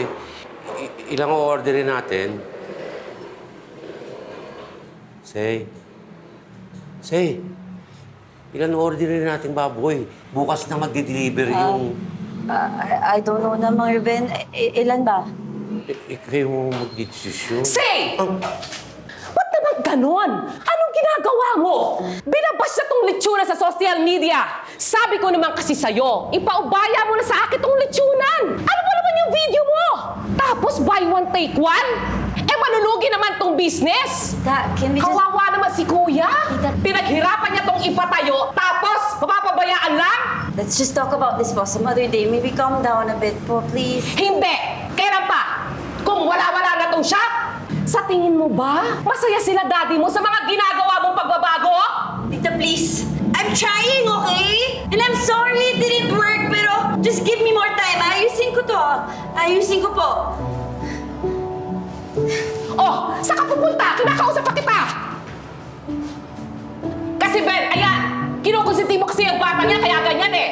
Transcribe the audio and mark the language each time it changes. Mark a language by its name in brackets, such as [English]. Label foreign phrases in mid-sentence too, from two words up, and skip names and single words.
[Filipino] Ilang orderin natin? Say, ilan orderin natin baboy? Bukas na magdi-deliver yung... [English] I don't know na, Mang Ruben. Ilan ba? [Filipino] Kayo mo magdidesisyon. Say! Ba't naman ganon? Anong ginagawa mo? Binabash na tong lechuna sa [English] social media. [Filipino] Sabi ko naman kasi sa'yo, ipaubaya mo na sa akin tong lechunan. Ano ba naman yung video mo? Tapos [English] buy one, take one? [Filipino] Eh, manulugi naman tong business. Tita, [English] can we just... [Filipino] Kawawa naman si Kuya. Tita- Pinaghirapan niya tong ipatayo, tapos mapapabayaan lang? [English] Let's just talk about this po some other day. Maybe calm down a bit po, please. [Filipino] Hindi! Kailan pa? Kung wala-wala na tong shop? Sa tingin mo ba, masaya sila daddy mo sa mga ginagawa mong pagbabago? Tita, [English] please. I'm trying, okay? And I'm sorry it didn't work, pero just give me more time. [Filipino] Ayusin ko to. Ayusin ko po. Oh, saan ka pupunta? Kinakausap pa kita! Kasi Ben, ayan, kinukonsinti mo kasi ang bata niya, kaya ganyan eh.